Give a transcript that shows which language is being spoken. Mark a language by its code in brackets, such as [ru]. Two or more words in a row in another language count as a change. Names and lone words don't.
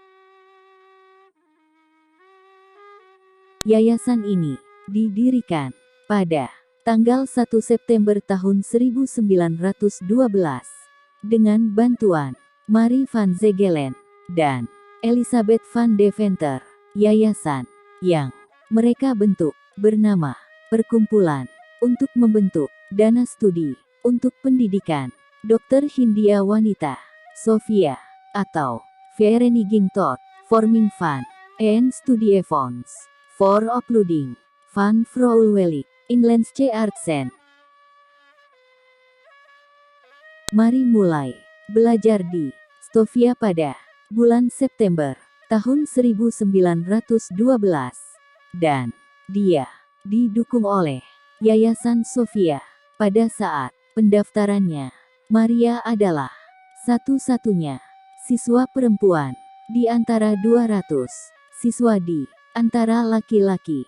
[id] Yayasan ini didirikan pada tanggal 1 September tahun 1912 dengan bantuan Marie van Zegelen dan Elisabeth van Deventer. Yayasan yang mereka bentuk bernama Perkumpulan untuk membentuk dana studi untuk pendidikan dokter Hindia Wanita Sofia, atau Vereniging tot Vorming van en Studiefonds voor Opleiding van Vrouwelijk Inlandse Artsen. Marie mulai belajar di Stovia pada bulan September tahun 1912, dan dia didukung oleh Yayasan Sofia pada saat pendaftarannya. Maria adalah satu-satunya siswa perempuan di antara 200 siswa di antara laki-laki.